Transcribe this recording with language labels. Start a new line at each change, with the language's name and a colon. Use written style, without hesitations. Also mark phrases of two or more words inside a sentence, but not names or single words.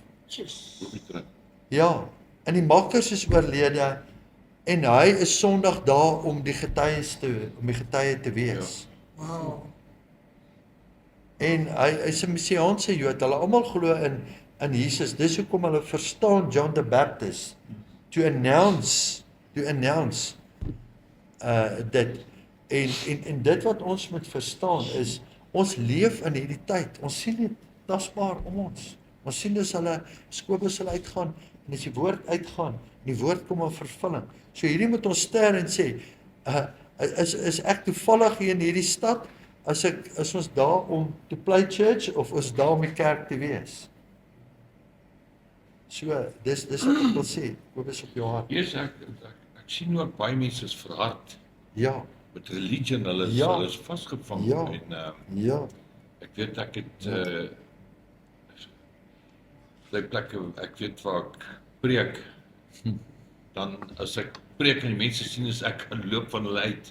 Afrikaans: Ja, en die makkers is oorlede en hy is Sondag daar om die getuie te wees. Ja. Wow. En hy is 'n Messiaanse Jood. Hulle almal glo in Jesus. Dis hoekom hulle verstaan John the Baptist
English: to announce
Afrikaans: dit. En dit wat ons moet verstaan is, ons leef in hierdie tyd. Ons sien dit tasbaar om ons. Ons sien dis hulle Kobus hulle uitgaan en as die woord uitgaan, die woord kom in vervulling. So hierdie moet ons ster en sê, is ek toevallig hier in hierdie stad, is ons daar om te
English: play church
Afrikaans: of is daar om die kerk te wees? So, dis wat ek wil sê, Kobus op jou hart. Yes, ek sien ook baie mense is verhard. Ja. Met religion, hulle is vasgevang. Ja. En ek weet ek het die plekke, ek weet waar ek preek, dan as ek preek en die mense sien is ek kan loop van hulle uit.